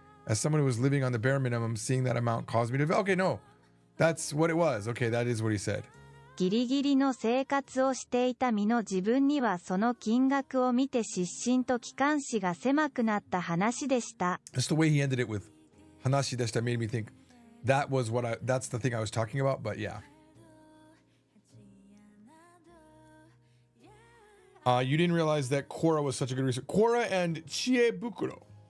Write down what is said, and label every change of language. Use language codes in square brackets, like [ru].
[en] As someone who was living on the bare minimum, seeing that amount caused me to... Okay, no. That's what it was. Okay, that is what he said. [ja] ギリギリの生活をしていた身の自分にはその金額を見て失神と気管支が狭くなった話でした。 [en] Just the way he ended it with [ja] 話でした [en] made me think that's the thing I was talking about, but yeah. You didn't realize that Quora was such a good research. Quora and Chiebukuro.